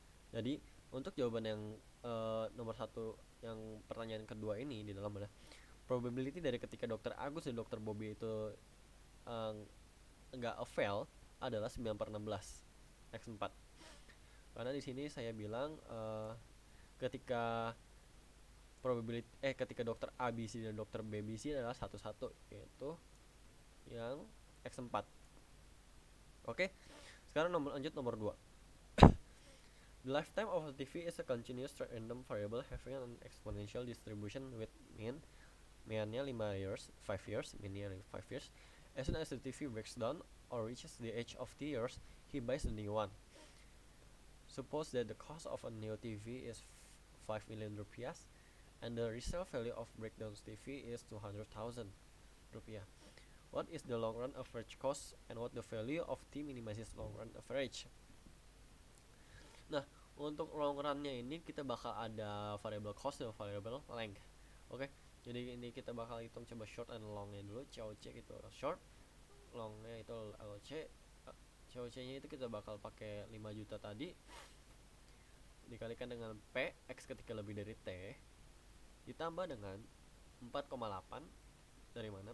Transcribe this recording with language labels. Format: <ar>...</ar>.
<id>Jadi untuk jawaban yang nomor 1 yang pertanyaan kedua ini di dalam adalah probability dari ketika dokter Agus dan dokter Bobby itu enggak fail adalah 9/16 X4. Karena di sini saya bilang ketika probability ketika dokter ABC dan dokter BBC adalah 1-1, yaitu yang X4. Oke. Sekarang lanjut nomor 2.</id> <en>The lifetime of a TV is a continuous random variable having an exponential distribution with mean-nya 5 years, 5 years, mean-nya 5 years. As soon as the TV breaks down or reaches the age of 2 years, he buys a new one. Suppose that the cost of a new TV is 5 million rupiah and the resale value of breakdown TV is 200,000 rupiah. What is the long run average cost and what the value of T minimizes long run average?</en> <id>Nah, untuk long run-nya ini kita bakal ada variable cost dan variable length. Oke. Jadi ini kita bakal hitung coba short and long-nya dulu. COC gitu short, long-nya itu LC. COC-nya itu kita bakal pakai 5 juta tadi dikalikan dengan P X ketika lebih dari T ditambah dengan 4,8. Dari mana?</id>